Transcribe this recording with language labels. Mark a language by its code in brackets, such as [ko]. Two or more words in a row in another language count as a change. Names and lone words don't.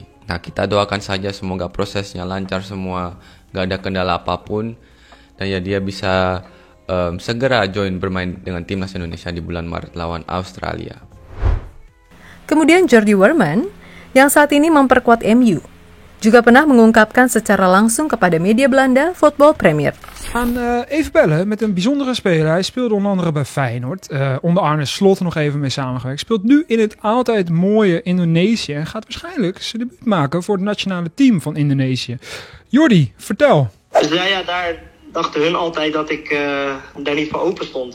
[id] Nah, kita doakan saja semoga prosesnya lancar semua, gak ada kendala apapun, dan ya dia bisa segera join bermain dengan timnas Indonesia di bulan Maret lawan Australia. Kemudian Jordi Weerman, yang saat ini memperkuat MU, juga pernah mengungkapkan secara langsung kepada media Belanda Football Premier. [nl] We gaan even bellen met een bijzondere speler. Hij speelde onder andere bij Feyenoord. Onder Arne Slot nog even mee samengewerkt. Speelt nu in het altijd mooie Indonesië. En gaat waarschijnlijk zijn debuut maken voor het nationale team van Indonesië. Jordi, vertel. Dus ja, daar dachten hun altijd dat ik daar niet voor open stond.